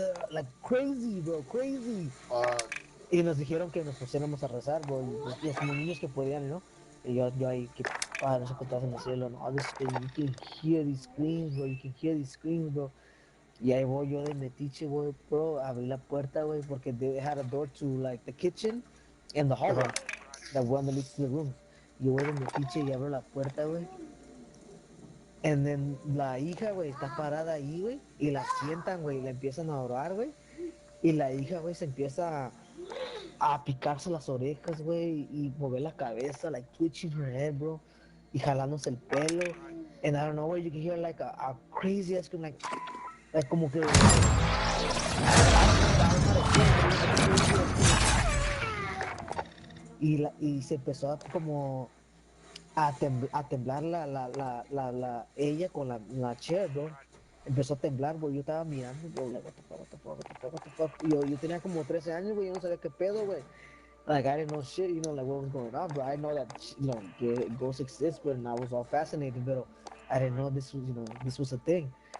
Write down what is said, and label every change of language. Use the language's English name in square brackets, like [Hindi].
[English] Like crazy, bro, crazy. [Spanish] Y nos dijeron que nos pusiéramos a rezar, bro. Y pues, los niños que podían, ¿no? Y yo ahí, que padre, eso que estás en el cielo, ¿no? [English] You can hear these screams, bro. You can hear these screams, bro. [Spanish] Y ahí voy yo de metiche, güey, bro. Abrí la puerta, güey, porque [English] they had a door to, like, the kitchen and the hallway. That one that leads to the rooms. [Spanish] Yo voy de metiche y abro la puerta, güey. [English] And then [Spanish] la hija, güey, está parada ahí, güey. Y la sientan, güey. La empiezan a orar, güey. Y la hija, güey, se empieza a picarse las orejas, güey. Y mover la cabeza, [English] like twitching her head, bro. [Spanish] Y jalándose el pelo. [English] And I don't know, güey, you can hear like a crazy ass scream, like [Spanish] como que. Y se empezó a como a temblar ella con la chair, bro. Empezó a temblar, güey. Yo estaba mirando, [English] bro, like, what the fuck, what the fuck, what the fuck, what the fuck. [Spanish] Y yo tenía como 13 años, [English] güey. [Spanish] Yo no sabía qué pedo, [English] güey. Like, I didn't know shit, like, what was going on, bro. I know that, ghosts exist, but I was all fascinated, but I didn't know this was, this was a thing.